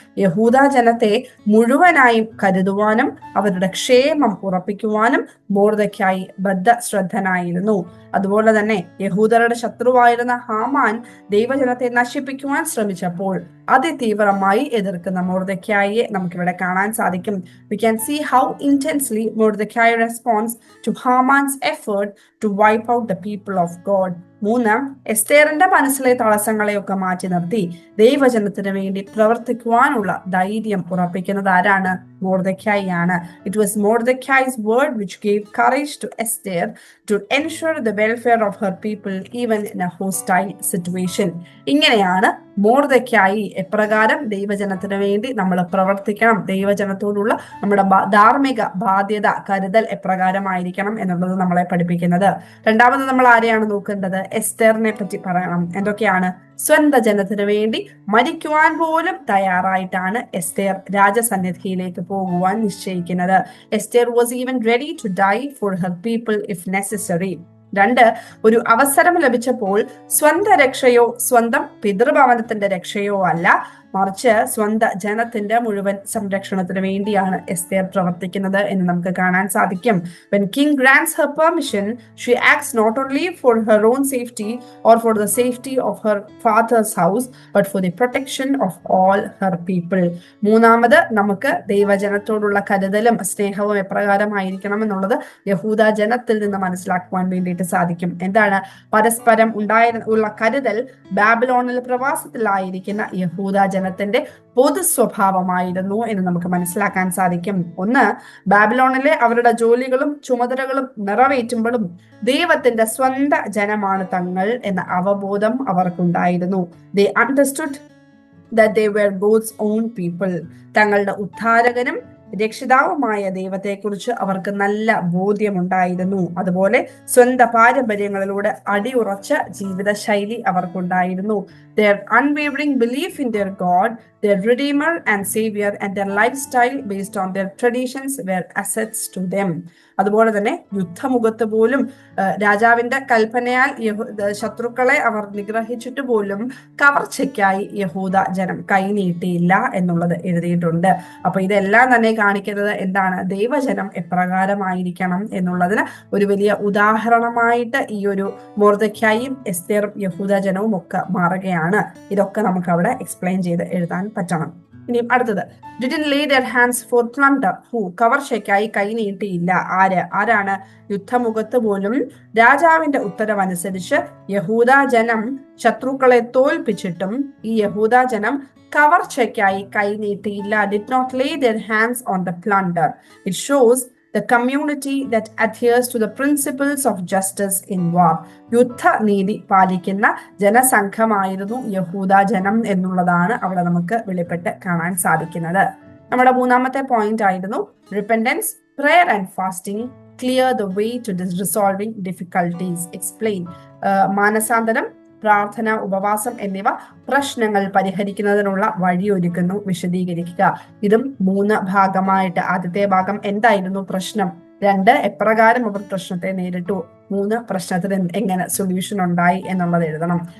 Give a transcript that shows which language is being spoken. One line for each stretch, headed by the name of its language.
Malayalam: യഹൂദ ജനത്തെ മുഴുവനായും കരുതുവാനും അവരുടെ ക്ഷേമം ഉറപ്പിക്കുവാനും മൊർദെഖായി ബദ്ധശ്രദ്ധനായിരുന്നു. അതുപോലെ തന്നെ യഹൂദരുടെ ശത്രുവായിരുന്ന ഹാമാൻ ദൈവജനത്തെ നശിപ്പിക്കുവാൻ ശ്രമിച്ചപ്പോൾ അതിതീവ്രമായി എതിർക്കുന്ന മൊർദെഖായിയെ നമുക്കിവിടെ കാണാൻ സാധിക്കും.
English: We can see how intensely Mordecai responds to Haman's effort to wipe out the people of God.
Malayalam: 3, എസ്തേറിന്റെ മനസ്സിലെ തടസ്സങ്ങളെയൊക്കെ മാറ്റി നിർത്തി ദൈവജനത്തിന് വേണ്ടി പ്രവർത്തിക്കുവാനുള്ള ധൈര്യം ഉറപ്പിക്കുന്നത് ആരാണ്? മൊർദെഖായി ആണ്.
English: It was Mordecai's word which gave courage to Esther to ensure the welfare of her people even in a hostile situation.
Malayalam: ഇങ്ങനെയാണ് മൊർദെഖായി എപ്രകാരം ദൈവജനത്തിന് വേണ്ടി നമ്മൾ പ്രവർത്തിക്കണം, ദൈവജനത്തോടുള്ള നമ്മുടെ ധാർമ്മിക ബാധ്യത, കരുതൽ എപ്രകാരമായിരിക്കണം എന്നുള്ളത് നമ്മളെ പഠിപ്പിക്കുന്നത്. രണ്ടാമത് നമ്മൾ ആരെയാണ് നോക്കേണ്ടത്? എസ്തേറിനെ പറ്റി പറയണം. എന്തൊക്കെയാണ്? സ്വന്തം ജനത്തിന് വേണ്ടി മരിക്കുവാൻ പോലും തയ്യാറായിട്ടാണ് എസ്തേർ രാജസന്നിധിയിലേക്ക് പോകുവാൻ നിശ്ചയിക്കുന്നത്.
English: Esther was even ready to die for her people if necessary.
Malayalam: 2, ഒരു അവസരം ലഭിച്ചപ്പോൾ സ്വന്തം രക്ഷയോ സ്വന്തം പിതൃഭവനത്തിന്റെ രക്ഷയോ അല്ല, മറിച്ച് സ്വന്തം ജനത്തിന്റെ മുഴുവൻ സംരക്ഷണത്തിന് വേണ്ടിയാണ് എസ്തേർ പ്രവർത്തിക്കുന്നത് എന്ന് നമുക്ക് കാണാൻ സാധിക്കും.
English: When king grants her permission, she acts not only for her own safety or for the safety of her father's house, but for the protection of all her people.
Malayalam: മൂന്നാമത് നമുക്ക് ദൈവജനത്തോടുള്ള കരുതലും സ്നേഹവും എപ്രകാരമായിരിക്കണം എന്നുള്ളത് യഹൂദ ജനത്തിൽ നിന്ന് മനസ്സിലാക്കുവാൻ വേണ്ടിയിട്ട് സാധിക്കും. എന്താണ്? പരസ്പരം ഉള്ള കരുതൽ ബാബിലോണിൽ പ്രവാസത്തിലായിരിക്കുന്ന യഹൂദ ജനത്തിന്റെ പൊതു സ്വഭാവമായിരുന്നു എന്ന് നമുക്ക് മനസ്സിലാക്കാൻ സാധിക്കും. 1, ബാബിലോണിലെ അവരുടെ ജോലികളും ചുമതലകളും നിറവേറ്റുമ്പോഴും ദൈവത്തിന്റെ സ്വന്തം ജനമാണ് തങ്ങൾ എന്ന അവബോധം അവർക്കുണ്ടായിരുന്നു.
English: They understood that they were God's own people.
Malayalam: തങ്ങളുടെ ഉദ്ധാരകനും രക്ഷിതാവുമായ ദൈവത്തെക്കുറിച്ച് അവർക്ക് നല്ല ബോധ്യമുണ്ടായിരുന്നു. അതുപോലെ സ്വന്തം പാരമ്പര്യങ്ങളിലൂടെ അടിയുറച്ച ജീവിതശൈലി അവർക്കുണ്ടായിരുന്നു.
English: Their unwavering belief in their God, their Redeemer and Savior, and their lifestyle based on their traditions were assets to them.
Malayalam: അതുപോലെ തന്നെ യുദ്ധമുഖത്ത് പോലും രാജാവിന്റെ കൽപ്പനയാൽ ശത്രുക്കളെ അവർ നിഗ്രഹിച്ചിട്ട് പോലും കവർച്ചയ്ക്കായി യഹൂദ ജനം കൈനീട്ടിയില്ല എന്നുള്ളത് എഴുതിയിട്ടുണ്ട്. അപ്പൊ ഇതെല്ലാം തന്നെ കാണിക്കുന്നത് എന്താണ്, ദൈവജനം എപ്രകാരമായിരിക്കണം എന്നുള്ളതിന് ഒരു വലിയ ഉദാഹരണമായിട്ട് ഈ ഒരു മൊർദെഖായിയും എസ്തേറും യഹൂദ ജനവും ഒക്കെ മാറുകയാണ്. ഇതൊക്കെ നമുക്ക് അവിടെ എക്സ്പ്ലെയിൻ ചെയ്ത് എഴുതാൻ പറ്റണം. ഇനി അടുത്തത്,
English: didn't lay their hands for plunder who,
Malayalam: കവർച്ചയ്ക്കായി കൈ നീട്ടിയില്ല. ആരാണ്? യുദ്ധമുഖത്ത് പോലും രാജാവിന്റെ ഉത്തരവനുസരിച്ച് യഹൂദ ജനം ശത്രുക്കളെ തോൽപ്പിച്ചിട്ടും ഈ യഹൂദ ജനം കവർച്ചയ്ക്കായി കൈ നീട്ടിയില്ല.
English: did not lay their hands on the plunder. It shows the community that adheres to the principles of justice in war.
Malayalam: യുദ്ധനീതി പാലിക്കുന്ന ജനസംഘമായിരുന്നു യഹൂദ ജനം എന്നുള്ളതാണ് അവിടെ നമുക്ക് വെളിപ്പെട്ട് കാണാൻ സാധിക്കുന്നത്. നമ്മുടെ മൂന്നാമത്തെ പോയിന്റ് ആയിരുന്നു repentance,
English: prayer and fasting clear the way to resolving difficulties. Explain.
Malayalam: മാനസാന്തരം, പ്രാർത്ഥന, ഉപവാസം എന്നിവ പ്രശ്നങ്ങൾ പരിഹരിക്കുന്നതിനുള്ള വഴിയൊരുക്കുന്നു. വിശദീകരിക്കുക. ഇതും 3 ഭാഗമായിട്ട്. ആദ്യത്തെ ഭാഗം എന്തായിരുന്നു പ്രശ്നം, 2 എപ്രകാരം അവർ പ്രശ്നത്തെ നേരിട്ടു, 3 പ്രശ്നത്തിന് എങ്ങനെ സൊല്യൂഷൻ ഉണ്ടായി എന്നുള്ളത് എഴുതണം.